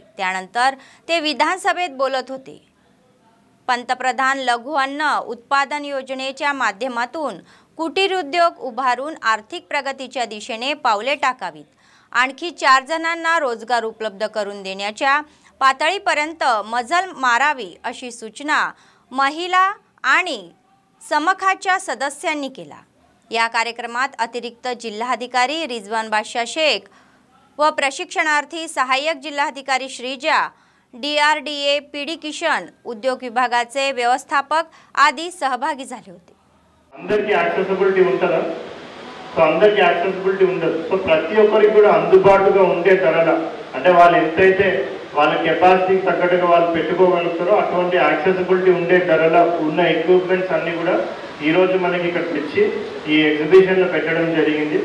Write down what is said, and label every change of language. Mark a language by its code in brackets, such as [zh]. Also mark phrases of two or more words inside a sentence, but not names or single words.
[mr] त्यानंतर ते विधानसभेत बोलत होते। पंतप्रधान लघु अन्न उत्पादन योजनेच्या माध्यमातून कुटीर उद्योग उभारून आर्थिक प्रगतीच्या दिशेने पावले टाकावीत, आणखी 4 जणांना रोजगार उपलब्ध करून देण्याच्या पातळीपर्यंत मजल मारावी अशी सूचना महिला आणि समखाच्या सदस्यांनी केला। या कार्यक्रमात अतिरिक्त जिल्हाधिकारी रिजवान बादशाह शेख व प्रशिक्षणार्थी सहाय्यक जिल्हाधिकारी श्रीजा, DRDA PD किशन, उद्योग विभागाचे व्यवस्थापक आदी सहभागी झाले होते। [te] అందరికీ యాక్సెసిబిలిటీ ఉంటదా? సో అందరికీ యాక్సెసిబిలిటీ ఉండదు। సో ప్రతి ఒక్కరికి కూడా అందుబాటుగా ఉండే ధరల అంటే వాళ్ళు ఎంతైతే వాళ్ళ కెపాసిటీకి తగ్గట్టుగా వాళ్ళు పెట్టుకోగలుగుతారో అటువంటి యాక్సెసిబిలిటీ ఉండే ధరల ఉన్న ఎక్విప్మెంట్స్ అన్నీ కూడా ఈరోజు మనకి ఇక్కడ తెచ్చి ఈ ఎగ్జిబిషన్లో పెట్టడం జరిగింది।